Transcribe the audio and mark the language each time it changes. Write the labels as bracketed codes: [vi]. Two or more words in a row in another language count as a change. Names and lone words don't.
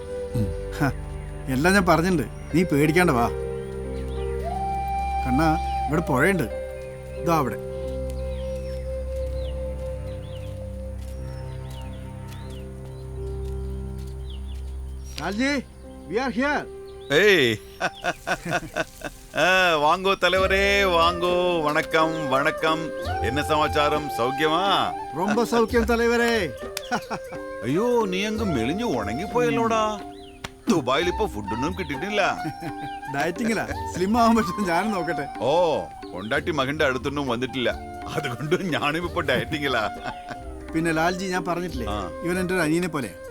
[ml] എല്ലാം ഞാൻ പറഞ്ഞിട്ടുണ്ട്, നീ പേടിക്കാണ്ട വാ. കണ്ണാ, ഇവിടെ പുഴയുണ്ട്, ഇതാ അവിടെ. ലാൽജി, [en] we are here. [ta] ஏய் வாங்கோ தலைவரே வாங்கோ. வணக்கம் வணக்கம். என்ன சமாச்சாரம்? சௌக்கியமா? ரொம்ப சௌக்கியம் தலைவரே. [ml] അയ്യോ, നീ അങ്ങ് മെലിഞ്ഞു ഉണങ്ങി പോയല്ലോടാ. ദുബായിൽ ഇപ്പൊ ഫുഡൊന്നും കിട്ടിയിട്ടില്ല. ഡയറ്റിങ്ങിലാ, സ്ലിം ആവാൻ പറ്റും. ഞാനും നോക്കട്ടെ. ഓ, കൊണ്ടാട്ടി മകന്റെ അടുത്തൊന്നും വന്നിട്ടില്ല, അതുകൊണ്ട് ഞാനും ഇപ്പൊ ഡയറ്റിങ്ങിലാ. പിന്നെ ലാൽജി, ഞാൻ പറഞ്ഞിട്ടില്ലേ, ഇവൻ എൻ്റെ ഒരു അനിയനെ പോലെ.